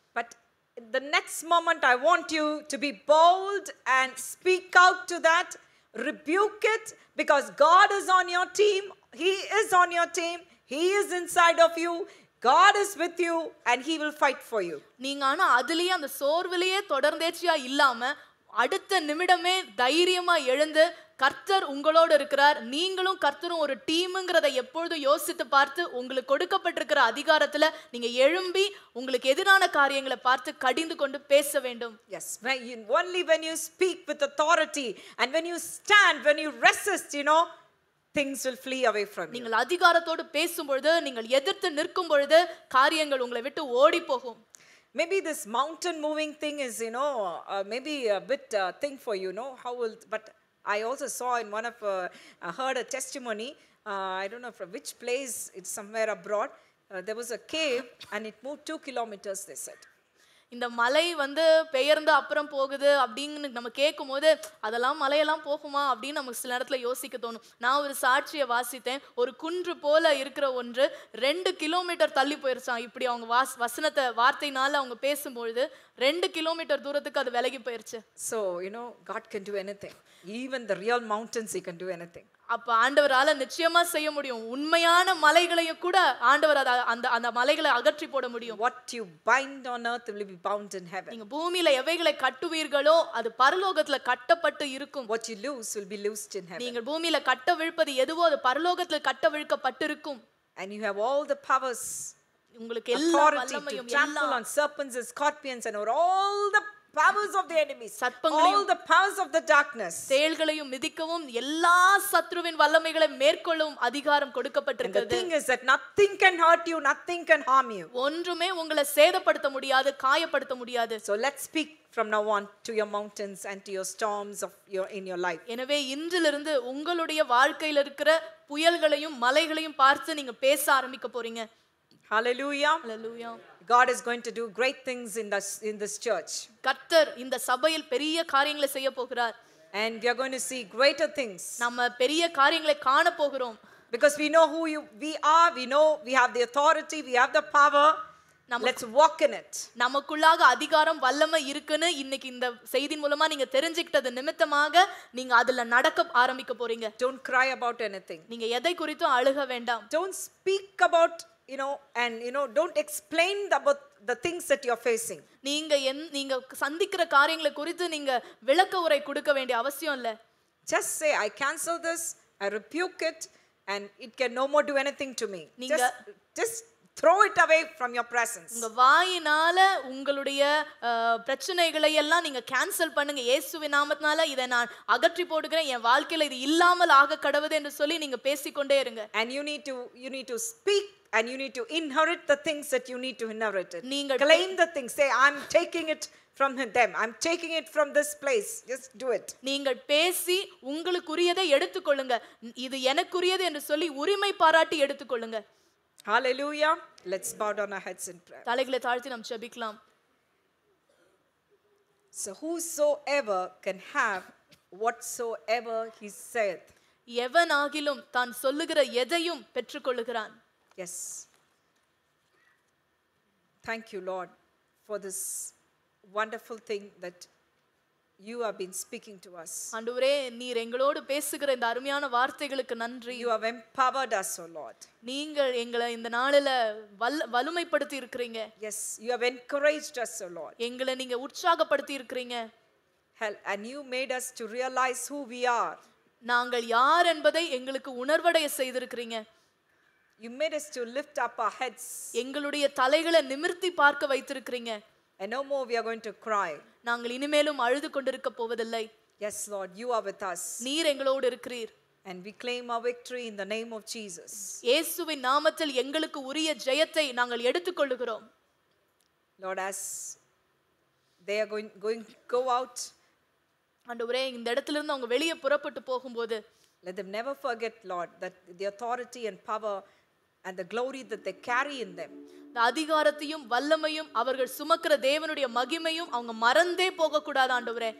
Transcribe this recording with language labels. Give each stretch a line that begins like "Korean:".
English: But the next moment I want you to be bold and speak out to that, rebuke it, because God is on your team. He is on your team. He is inside of you. God is with you and he will fight for you.
Tamil: நீங்க ஆனா அதுலயே அந்த சோர்விலேயே தொடர்ந்தேச்சியா இல்லாம அடுத்த நிமிடமே தைரியமா எழுந்து கர்த்தர் உங்களோடு இருக்கிறார், நீங்களும் கர்த்தரும் ஒரு டீம்ங்கிறதை எப்பொழுதும் யோசித்து பார்த்து உங்களுக்கு கொடுக்கப்பட்டிருக்கிற அதிகாரத்துல நீங்க எழும்பி உங்களுக்கு எதிரான காரியங்களை பார்த்து கடிந்து கொண்டு பேச வேண்டும்.
English: Yes, only when you speak with authority and when you stand, when you resist, things will flee away from you.
Tamil: நீங்கள் அதிகாரத்தோடு பேசும் பொழுது, நீங்கள் எதிர்த்து நிற்கும் பொழுது காரியங்கள் உங்களை விட்டு ஓடி போகும்.
English: Maybe this mountain moving thing is, maybe a bit thing for you, but I also saw in one of, I heard a testimony, I don't know from which place, it's somewhere abroad, there was a cave and it moved 2 kilometers, they said.
Tamil: இந்த மலை பெயர்ந்து அப்புறம் போகுது அப்படின்னு நம்ம கேட்கும் போது அதெல்லாம் மலையெல்லாம் போகுமா அப்படின்னு நமக்கு சில நேரத்துல யோசிக்க தோணும். நான் ஒரு சாட்சியை வாசித்தேன். ஒரு குன்று போல இருக்கிற ஒன்று 2 கிலோமீட்டர் தள்ளி போயிருச்சான். இப்படி அவங்க வசனத்தை வார்த்தையினால அவங்க பேசும்பொழுது 2 கிலோமீட்டர் தூரத்துக்கு அது விலகி போயிருச்சு.
English: So, God can do anything. Even the real mountains, he can do anything.
Tamil: அப்ப ஆண்டவரால நிச்சயமா செய்ய முடியும். உண்மையான மலைகளையும் கூட ஆண்டவர் அந்த மலைகளை அகற்றி போட முடியும்.
English: What you bind on earth will be bound in heaven.
Tamil: நீங்க பூமியில எவைகளை கட்டுவீர்களோ அது பரலோகத்துல கட்டப்பட்டு இருக்கும்.
English: What you loose will be loosed in heaven.
Tamil: நீங்க பூமியில கட்டவிழ்ப்பது எதுவோ அது பரலோகத்துல கட்டவிழ்க்கப்பட்டிருக்கும்.
English: And you have all the powers,
Tamil: உங்களுக்கு எல்லா
English: authority to
Tamil: வல்லமையும்
English: trample on serpents and scorpions and over all the powers of the enemies,
Tamil: சர்ப்பங்களையும்
English: all the powers of the darkness.
Tamil: தேள்களையும் மிதிக்கவும் எல்லா சத்ருவின் வல்லமைகளை மேற்கொள்ளவும் அதிகாரம்
English: And the
Tamil: கொடுக்கப்பட்டிருக்கிறது.
English: thing is that nothing can hurt you, nothing can harm you.
Tamil: ஒன்றுமே உங்களை சேதப்படுத்த முடியாது, காயப்படுத்த முடியாது.
English: So let's speak from now on to your mountains and to your storms in your life.
Tamil: எனவே இன்றிலிருந்து உங்களுடைய வாழ்க்கையில இருக்கிற புயல்களையும் மலைகளையும் பார்த்து நீங்க பேச ஆரம்பிக்க போறீங்க.
English: Hallelujah. Hallelujah. God is going to do great things in this church.
Tamil: கர்த்தர் இந்த சபையில் பெரிய காரியங்களை செய்ய போகிறார்.
English: And we are going to see greater things.
Tamil: நம்ம பெரிய காரியங்களை காண போகிறோம்.
English: Because we know who we are, we know we have the authority, we have the power. Let's walk in it.
Tamil: நமக்குள்ளாக அதிகாரம் வல்லமை இருக்குன்னு இன்னைக்கு இந்த செய்தி மூலமா நீங்க தெரிஞ்சுக்கிட்டது நிமித்தமாக நீங்க அதுல நடக்க ஆரம்பிக்க போறீங்க.
English: Don't cry about anything.
Tamil: நீங்க எதை குறித்தும் அழுக வேண்டாம்.
English: Don't speak about, and don't explain about the things that you're facing.
Tamil: நீங்க சந்திக்கிற காரியங்களை குறித்து நீங்க விளக்க உரை கொடுக்க வேண்டிய அவசியம் இல்ல.
English: Just say, I cancel this, I rebuke it, and it can no more do anything to me. Just throw it away from your presence.
Tamil: உங்க வாயினால உங்களுடைய பிரச்சனைகளை எல்லாம் நீங்க கேன்சல் பண்ணுங்க. இயேசுவின் நாமத்தினால இதை நான் அகற்றி போடுகிறேன், என் வாழ்க்கையில இது இல்லாமல் ஆக கடவுது என்று சொல்லி நீங்க பேசிக்கொண்டே இருங்க.
English: And you need to speak, and you need to inherit the things that you need to inherit it. Claim the things. Say, I'm taking it from them, I'm taking it from this place. Just do it.
Tamil: நீங்கள் பேசி உங்களுக்குரியதை எடுத்துக்கொள்ளுங்க. இது எனக்குரியது என்று சொல்லி உரிமை பாராட்டி எடுத்துக்கொள்ளுங்க.
English: Hallelujah. Let's bow down our heads in prayer.
Tamil: தலைகளை தாழ்த்தி நாம் ஜெபிக்கலாம்.
English: So whosoever can have whatsoever he saith.
Tamil: எவனாகிலும் தான் சொல்லுகிற எதையும் பெற்றுக்கொள்ளுகிறான்.
English: Yes. Thank you, Lord, for this wonderful thing that you have been speaking to us.
Tamil: ஆண்டவரே, நீர் எங்களோடு பேசுகிற இந்த அருமையான வார்த்தைகளுக்கு நன்றி.
English: You have empowered us, O Lord.
Tamil: நீங்கள் எங்களை இந்த நாளில வலுமைப்படுத்தி இருக்கிறீங்க.
English: Yes, you have encouraged us, O Lord.
Tamil: எங்களை நீங்க உற்சாகப்படுத்தி இருக்கிறீங்க.
English: And you made us to realize who we are.
Tamil: நாங்கள் யார் என்பதை எங்களுக்கு உணர்வடைய செய்திருக்கிறீங்க.
English: You made us to lift up our heads.
Tamil: எங்களுடைய தலைகளை நிமிர்த்தி பார்க்க வைத்திருக்கிறீங்க.
English: And no more we are going to cry.
Tamil: நாங்கள் இனிமேலும் அழுது கொண்டிருக்க போவதில்லை.
English: Yes, Lord, you are with us.
Tamil: நீர் எங்களோடு இருக்கிறீர்.
English: And we claim our victory in the name of Jesus.
Tamil: இயேசுவின் நாமத்தில் எங்களுக்கு உரிய ஜெயத்தை நாங்கள் எடுத்துக்கொள்ளுகிறோம்.
English: Lord, as they are going to go out,
Tamil: ஆண்டவரே, இந்த இடத்திலிருந்து அவங்க வெளியே புறப்பட்டு போகும்போது
English: let them never forget, Lord, that the authority and power and the glory that they carry in them.
Tamil: அதிகாரத்தையும் வல்லமையும் அவர்கள் சுமக்கிற தேவனுடைய மகிமையும் அவங்க மறந்தே போக கூடாது ஆண்டவரே.